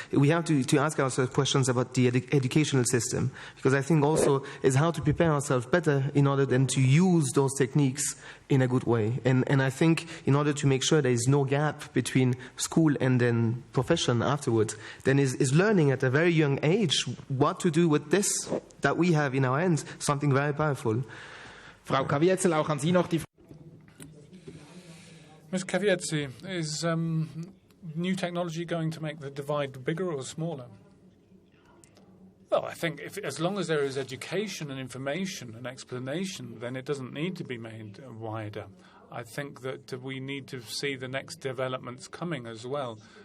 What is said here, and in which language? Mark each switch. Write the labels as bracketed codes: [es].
[en] We have to ask ourselves questions about the educational system, because I think also is how to prepare ourselves better in order then to use those techniques in a good way. And I think in order to make sure there is no gap between school and then profession afterwards, then is learning at a very young age what to do with this that we have in our hands, something very powerful. [de] Frau Caviezel, auch an Sie noch die Frage. [en] Ms. Caviezel, is new technology going to make the divide bigger or smaller? Well, I think as long as there is education and information and explanation, then it doesn't need to be made wider. I think that we need to see the next developments coming as well.